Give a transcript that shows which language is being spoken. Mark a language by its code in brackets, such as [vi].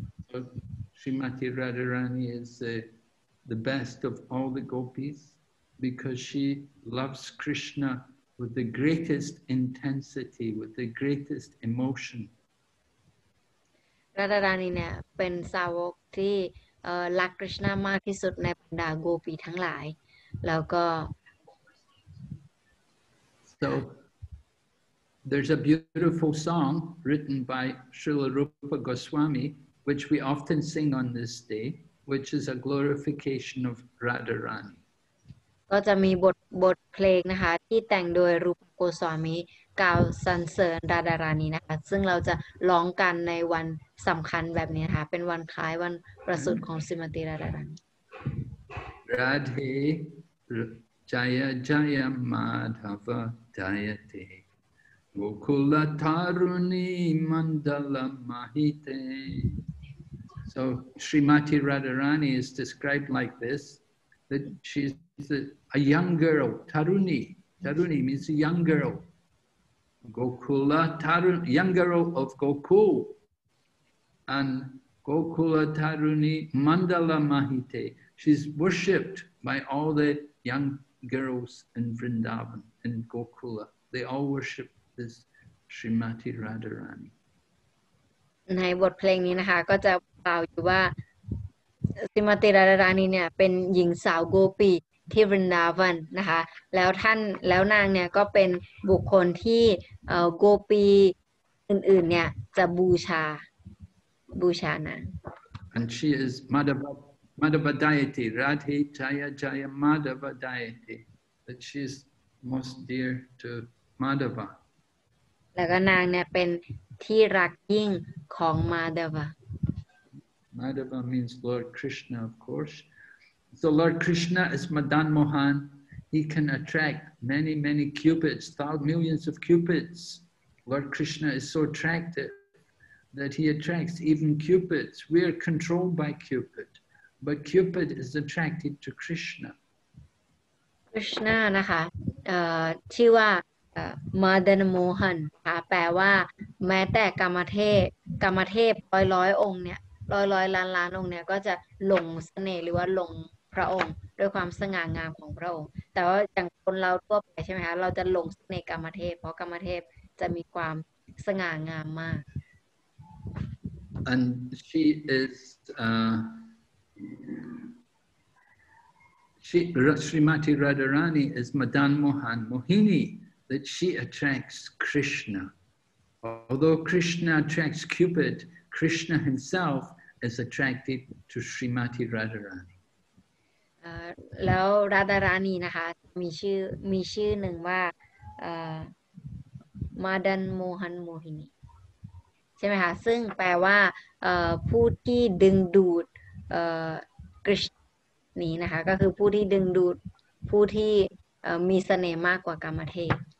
[en] So Srimati Radharani is the best of all the gopis because she loves Krishna with the greatest intensity, with the greatest emotion. [th] ราดารานีเนี่ยเป็นสาวกที่รักคริชนามากที่สุดในบรรดาโกปีทั้งหลายแล้วก็ [en] So there's a beautiful song written by Srila Rupa Goswami, which we often sing on this day, which is a glorification of Radharani. [th] ก็จะมีบทเพลงนะคะที่แต่งโดยรูปโกสวามิกล่าวสรรเสริญราดารานีนะคะซึ่งเราจะร้องกันในวันสำคัญแบบนี้นะคะเป็นวันคล้ายวันประสูติของสรีมติราดารานี [sa] Radhe Jaya Jaya Madhava Jayate Gokula Taruni Mandala Mahite. [en] So Srimati Radharani is described like this, that she's a young girl, Taruni. Taruni means a young girl. Gokula Taruni, young girl of Gokul. And Gokula Taruni Mandala Mahite. She's worshipped by all the young girls in Vrindavan, in Gokula. They all worship this Srimati Radharani. [th] ในบทเพลงนี้นะคะก็จะกล่าวอยู่ว่าสรีมติราดารานีเนี่ยเป็นหญิงสาวโกปีที่วรินดาวันนะคะแล้วนางเนี่ยก็เป็นบุคคลที่โกปีอื่นๆเนี่ยจะบูชานาง [en] And she is Madhava deity, Radhe Jaya Jaya Madhava deity, that she is most dear to Madhava. [th] แล้วก็นางเนี่ยเป็นที่รักยิ่งของมาดาวะ [en] Madhava means Lord Krishna, of course. So Lord Krishna is Madan Mohan. He can attract many, many cupids, millions of cupids. Lord Krishna is so attractive that he attracts even cupids. We are controlled by Cupid, but Cupid is attracted to Krishna. [th] Krishna นะคะชื่อว่ามาดานโมหันค่ะแปลว่าแม้แต่กามเทพร้อยองค์เนี่ยร้อยล้านองค์เนี่ยก็จะหลงเสน่ห์หรือว่าหลงพระองค์ด้วยความสง่างามของพระองค์แต่ว่าอย่างคนเราทั่วไปใช่ไหมคะเราจะหลงเสน่ห์กามเทพเพราะกามเทพจะมีความสง่างามมาก [en] And she is Srimati Radharani is Madan Mohan Mohini, that she attracts Krishna. Although Krishna attracts Cupid, Krishna himself is attracted to Srimati Radharani. [th] แล้วราดารานีนะคะมีชื่อหนึ่งว่ามาดันโมหันโมหินีใช่ไหมคะซึ่งแปลว่าผู้ที่ดึงดูดกฤษณนี้นะคะก็คือผู้ที่ดึงดูดผู้ที่มีเสน่ห์มากกว่ากามเทพ